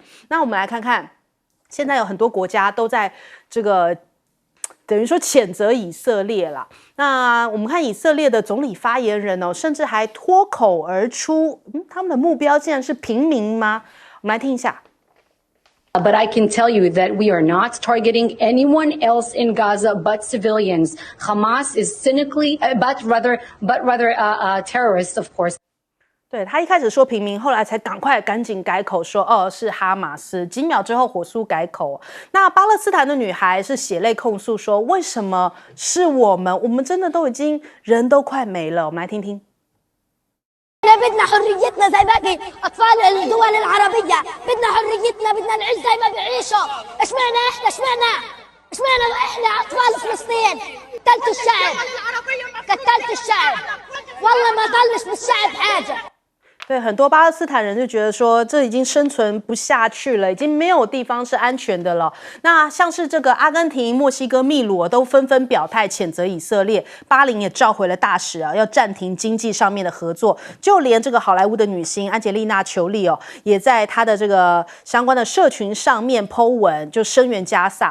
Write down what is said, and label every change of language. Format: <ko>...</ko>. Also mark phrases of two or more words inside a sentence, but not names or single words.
<zh>那我们来看看，现在有很多国家都在这个等于说谴责以色列啦。那我们看以色列的总理发言人甚至还脱口而出，他们的目标竟然是平民吗？我们来听一下。</zh> <en>But I can tell you that we are not targeting anyone else in Gaza but civilians. Hamas is cynically, but rather terrorists, of course.</en> <zh>对，他一开始说平民，后来才赶紧改口说是哈马斯，几秒之后火速改口。那巴勒斯坦的女孩是血泪控诉说，为什么是我们真的都已经人都快没了。我们来听听。</zh> <ar>بدنا حريتنا زي باقي اطفال الدول العربيه، بدنا حريتنا، بدنا نعيش زي ما بيعيشوا. اشمعنى احنا احنا اطفال فلسطين قتلتوا الشعب، قتلتوا الشعب، والله ما ضلش بالشعب حاجه.</ar> <zh>对，很多巴勒斯坦人就觉得说，这已经生存不下去了，已经没有地方是安全的了。那像是这个阿根廷、墨西哥、秘鲁都纷纷表态谴责以色列，巴林也召回了大使要暂停经济上面的合作。就连这个好莱坞的女星安吉丽娜·裘丽也在她的这个相关的社群上面 po 文，就声援加萨。</zh>